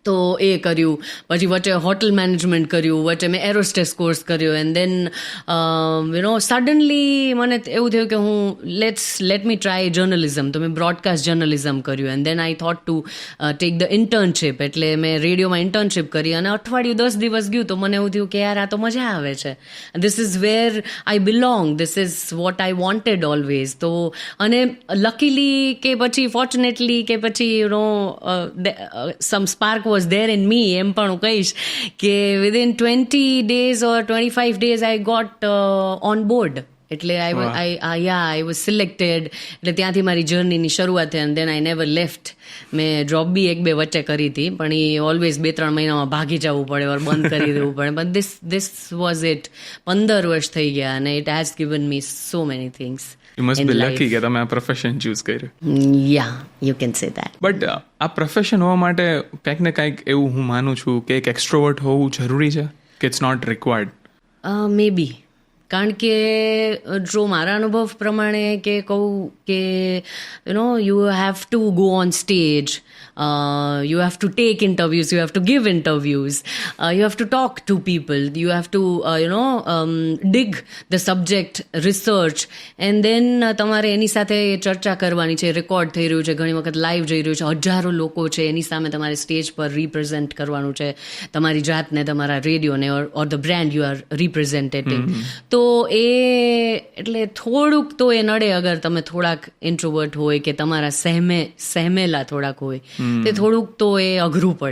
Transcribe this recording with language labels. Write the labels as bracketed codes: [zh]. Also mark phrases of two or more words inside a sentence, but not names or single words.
[gu] તો એ કર્યું, પછી વચ્ચે [en] hotel management [gu] કર્યું, વચ્ચે મેં [en] airhostess course [gu] કર્યો, [en] and then suddenly [gu] મને એવું થયું કે હું [en] let me try journalism, [gu] તો મેં [en] broadcast journalism [gu] કર્યું, [en] and then I thought to take the internship, [gu] એટલે મેં રેડિયોમાં ઇન્ટર્નશીપ કરી, અને અઠવાડિયું 10 દિવસ ગયું તો મને એવું થયું કે યાર આ તો મજા આવે છે, [en] this is where I belong, this is what I wanted always. [gu] તો અને [en] લકીલી [gu] કે પછી [en] ફોર્ચ્યુનેટલી [gu] કે પછી [en] some spark was there in me, [gu] એમ પણ હું કહીશ કે [en] within 20 days or 25 days I got on board. [gu] એટલે [en] I was selected. [gu] એટલે ત્યાંથી મારી જર્નીની શરૂઆત થઈ, [en] and then I never left. [gu] મેં જોબ બી 1-2 વચ્ચે કરી હતી, પણ એ ઓલવેઝ 2-3 મહિનામાં ભાગી જવું પડે ઓર બંધ કરી દેવું પડે, પણ [en] this was it. 15 [gu] વર્ષ થઈ ગયા, અને [en] it has given me so many things. You must be lucky [gu] કે તમે આ [en] profession choose [gu] કર્યું. [en] Yeah, you can say that. [gu] બટ આ પ્રોફેશન હોવા માટે કંઈક ને કંઈક એવું હું માનું છું કે એક એક્સ્ટ્રોવર્ટ હોવું જરૂરી છે, કે [en] it's not required? may be, [gu] કારણ કે જો મારા અનુભવ પ્રમાણે કે કહું કે [en] you have to go on stage, you have to take interviews, you have to give interviews, you have to talk to people, you have to dig the subject, research, and then [gu] તમારે એની સાથે ચર્ચા કરવાની છે, રેકોર્ડ થઈ રહ્યું છે, ઘણી વખત લાઈવ જઈ રહ્યું છે, હજારો લોકો છે, એની સામે તમારે સ્ટેજ પર રિપ્રેઝેન્ટ કરવાનું છે તમારી જાતને, તમારા રેડિયોને, [en] or the brand you are representing. [gu] તો એ એટલે થોડુંક તો એ નડે અગર તમે થોડાક ઇન્ટ્રોવર્ટ હોય કે તમારા સહેમેલા થોડાક હોય, તે થોડુંક તો એ અઘરું પડે.